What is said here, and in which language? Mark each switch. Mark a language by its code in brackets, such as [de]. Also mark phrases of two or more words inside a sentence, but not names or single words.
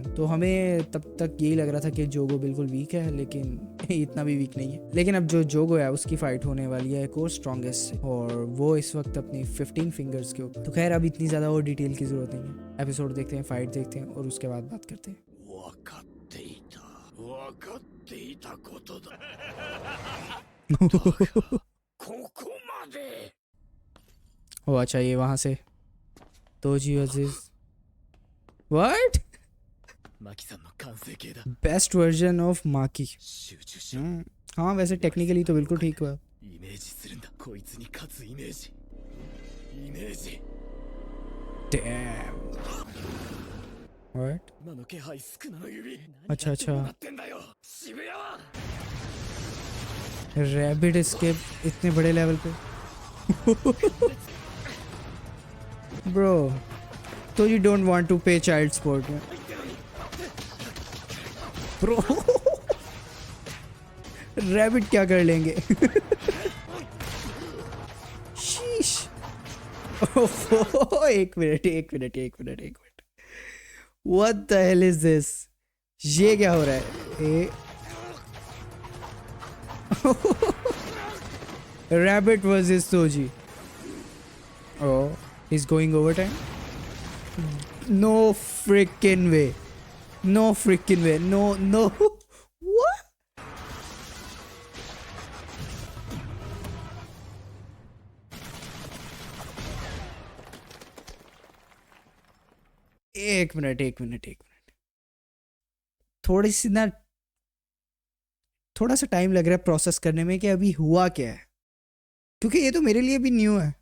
[hi] तो हमें तब तक यही लग रहा था कि जोगो बिल्कुल वीक है, लेकिन इतना भी वीक नहीं है। लेकिन अब जो जोगो है उसकी फाइट होने वाली है एक और स्ट्रॉन्गेस्ट से और वो इस वक्त अपनी 15 फिंगर्स के ऊपर। तो खैर अब इतनी ज़्यादा और डिटेल की जरूरत नहीं है। एपिसोड देखते हैं, फाइट देखते हैं और उसके बाद बात करते हैं। [ja] 分かっていた分かっていたことだここまで [hi] ओ अच्छा, ये वहाँ से तोजी अजीज व्हाट [ja] マキさんの完成形だ [en] Best version of Maki. [ja] 集中しろ [hi] हाँ वैसे टेक्निकली तो बिल्कुल ठीक हुआ। [ja] イメージするんだこいつに勝つイメージイメージ [en] Damn what [ja] 今の気配スクナの指 [hi] अच्छा [ja] な [hi] अच्छा [ja] ってんだよ渋谷は [en] rabbit escape [hi] इतने बड़े लेवल पे ब्रो, तो [en] you don't want to pay child support [hi] में [en] bro rabbit [hi] क्या कर लेंगे शीश ओहो, एक मिनट [en] what the hell is this. [hi] ये क्या हो रहा है? [en] Rabbit versus Soji. Oh, he's going overtime? No freaking way. No freaking way. No. What? [hi] एक मिनट थोड़ी सी ना, थोड़ा सा टाइम लग रहा है प्रोसेस करने में कि अभी हुआ क्या है, क्योंकि ये तो मेरे लिए भी न्यू है।